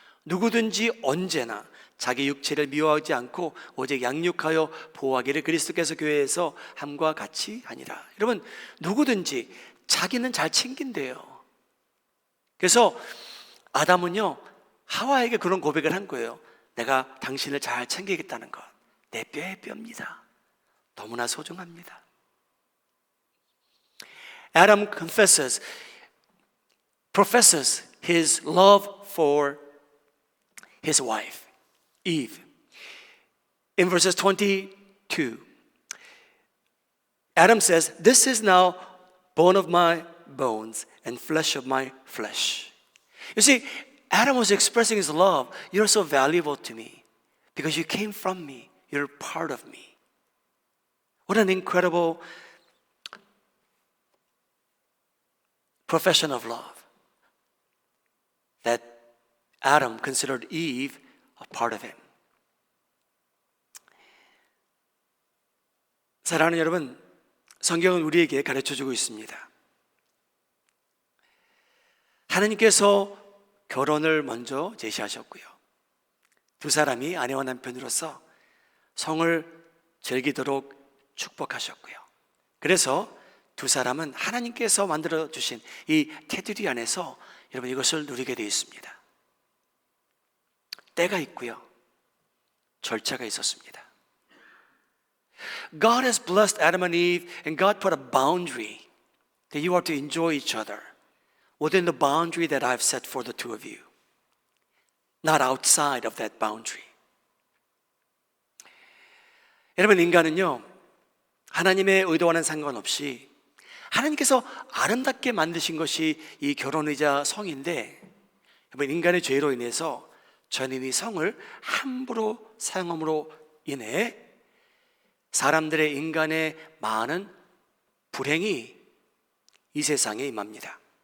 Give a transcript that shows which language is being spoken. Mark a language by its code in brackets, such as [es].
[ko] 누구든지 언제나 자기 육체를 미워하지 않고 오직 양육하여 보호하기를 그리스도께서 교회에서 함과 같이 하니라. 여러분, 누구든지 자기는 잘 챙긴대요. 그래서 아담은요, 하와에게 그런 고백을 한 거예요. 내가 당신을 잘 챙기겠다는 것, 내 뼈의 뼈입니다. 너무나 소중합니다. [en] Adam professes his love for his wife, Eve. In verses 22, Adam says, "This is now bone of my bones and flesh of my flesh." You see, Adam was expressing his love. You're so valuable to me because you came from me. You're part of me. What an incredible profession of love that Adam considered Eve a part of him. [ko] 사랑하는 여러분, 성경은 우리에게 가르쳐주고 있습니다. 하나님께서 결혼을 먼저 제시하셨고요, 두 사람이 아내와 남편으로서 성을 즐기도록 축복하셨고요, 그래서 두 사람은 하나님께서 만들어주신 이 테두리 안에서 여러분 이것을 누리게 되어 있습니다. 때가 있고요, 절차가 있었습니다. [en] God has blessed Adam and Eve, and God put a boundary that you are to enjoy each other within the boundary that I've set for the two of you, not outside of that boundary. [ko] 여러분, 인간은요, 하나님의 의도와는 상관없이 하나님께서 아름답게 만드신 것이 이 결혼이자 성인데, 여러분, 인간의 죄로 인해서 저는 이 성을 함부로 사용함으로 인해 사람들의, 인간의 많은 불행이 이 세상에 임합니다.